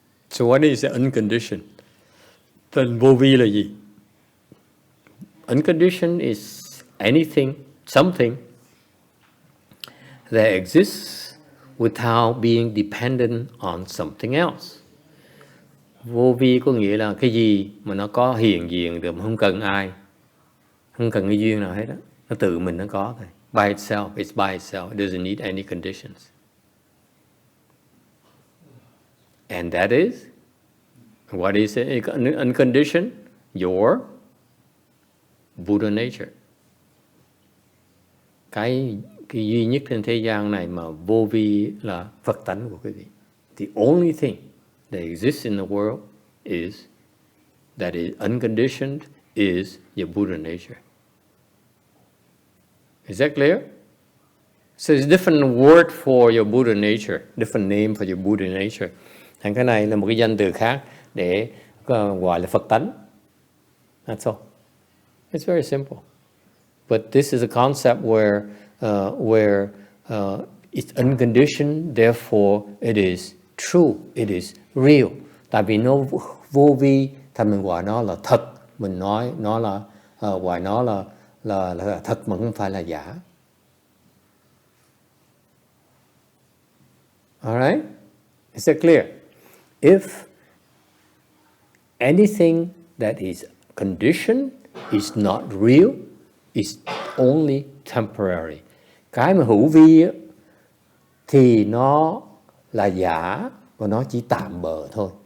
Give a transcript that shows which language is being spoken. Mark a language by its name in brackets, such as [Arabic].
[English] So what is the unconditioned? [Vietnamese] Tên vô vi là gì? [English] Unconditioned is anything, something that exists without being dependent on something else. [Vietnamese] Vô vi có nghĩa là cái gì mà nó có hiện diện được mà không cần ai, không cần cái duyên nào hết đó. Nó tự mình nó có thôi. [English] By itself, it's by itself. It doesn't need any conditions. And that is, what is it? Unconditioned? Your Buddha nature. [Vietnamese] Cái duy nhất trên thế gian này mà vô vi là Phật tánh của quý vị. [English] The only thing that exists in the world is that is unconditioned is your Buddha nature. Is that clear? So it's different word for your Buddha nature, different name for your Buddha nature. [Vietnamese] Thành cái này là một cái danh từ khác để gọi là Phật tánh. [English] That's all. It's very simple. But this is a concept where it's unconditioned, therefore it is true, it is real. [Vietnamese] Tại vì nó vô vi, thì mình gọi nó là thật. Mình nói nó là gọi nó là thật mà không phải là giả. [English] Alright? Is that clear? If anything that is conditioned is not real, it's only temporary. [Vietnamese] Cái mà hữu vi thì nó là giả và nó chỉ tạm bợ thôi.